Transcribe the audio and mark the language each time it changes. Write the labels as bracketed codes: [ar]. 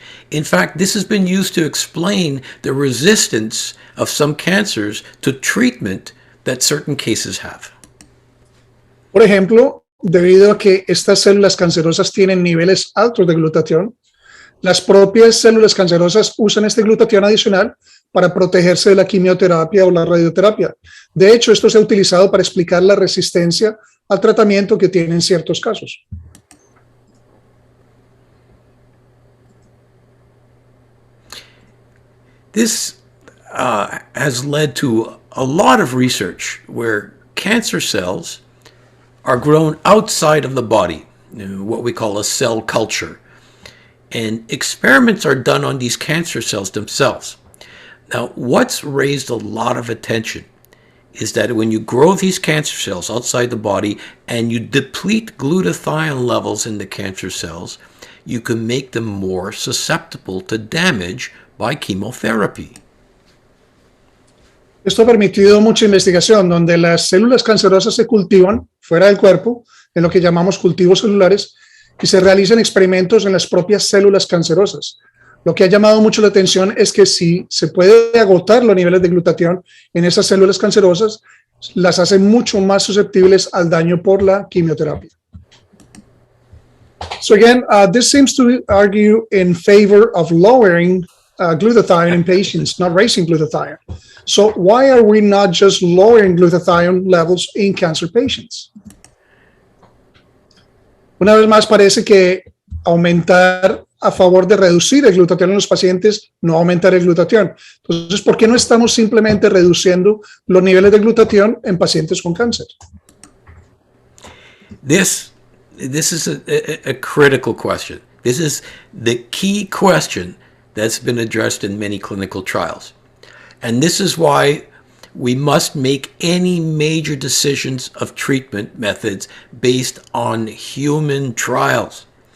[en] In fact, this has been used to explain the resistance of some cancers to treatment that certain cases have. [es] Por ejemplo, debido a que estas células cancerosas tienen niveles altos de glutatión, las propias células cancerosas usan este glutatión adicional para protegerse de la quimioterapia o la radioterapia. De hecho, esto se ha utilizado para explicar la resistencia al tratamiento que tienen ciertos casos. [en] This has led to a lot of research where cancer cells are grown outside of the body, what we call a cell culture. And experiments are done on these cancer cells themselves. Now, what's raised a lot of attention is that when you grow these cancer cells outside the body and you deplete glutathione levels in the cancer cells, you can make them more susceptible to damage by chemotherapy. [es] Esto ha permitido mucha investigación donde las células cancerosas se cultivan fuera del cuerpo, en lo que llamamos cultivos celulares, y se realizan experimentos en las propias células cancerosas. Lo que ha llamado mucho la atención es que si se puede agotar los niveles de glutatión en esas células cancerosas, las hace mucho más susceptibles al daño por la quimioterapia. [en] So again, this seems to argue in favor of lowering glutathione in patients, not raising glutathione. So why are we not just lowering glutathione levels in cancer patients? [es] Una vez más parece que aumentar a favor de reducir el glutatión en los pacientes, no aumentar el glutatión. Entonces, ¿por qué no estamos simplemente reduciendo los niveles de glutatión en pacientes con cáncer? [en] This is a critical question. This is the key question that's been addressed in many clinical trials. And this is why we must make any major decisions of treatment methods based on human trials.